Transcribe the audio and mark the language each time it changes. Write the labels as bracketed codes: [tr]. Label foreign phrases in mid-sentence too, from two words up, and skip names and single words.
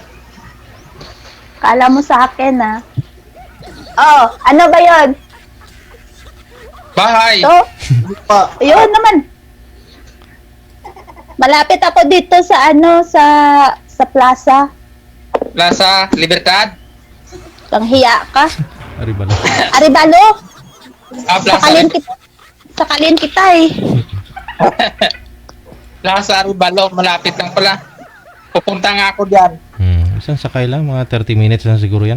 [tl] Kala mo sa akin ah. Oh, ano ba yun? Bahay. To? Yun naman. Malapit ako dito sa sa plaza. Plaza Libertad. Hiya ka. Arivalo. Aribalo, Plaza. sakalin kita eh. Plaza Aribalo, malapit lang pala. Pupunta nga ako diyan. Isang sakay lang, mga 30 minutes na siguro yan.